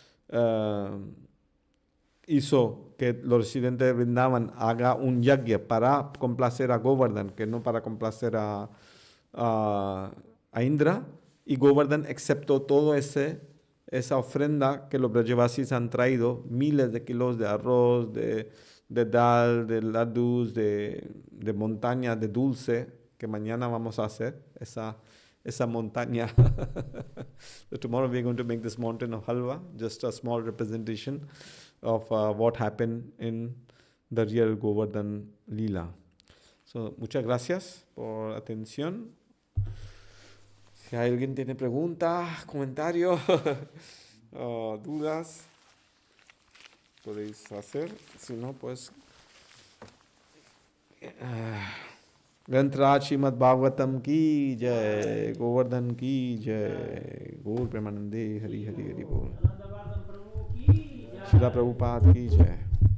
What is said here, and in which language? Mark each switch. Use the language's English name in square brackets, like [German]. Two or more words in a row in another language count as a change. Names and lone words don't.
[Spanish] hizo que los residentes de Vrindavan haga un yagya para complacer a Govardhan, que no para complacer a Indra, y Govardhan aceptó todo esa ofrenda que los Brajavasis han traído, miles de kilos de arroz, de dal, de laddus, de montaña, de dulce, que mañana vamos a hacer esa montaña. [English] So tomorrow we are going to make this mountain of halwa, just a small representation of what happened in the real Govardhan Leela. So, [Spanish] muchas gracias por atención. Si alguien tiene preguntas, comentarios, dudas, podéis hacer. Si no, pues [Hindi] ग्रंथराज श्रीमद् भागवतम की जय, गोवर्धन की जय, गौर प्रेमानंदे हरि हरि हरि बोल, आनंद वर्धन प्रभु की जय। श्रीला प्रभुपाद की जय।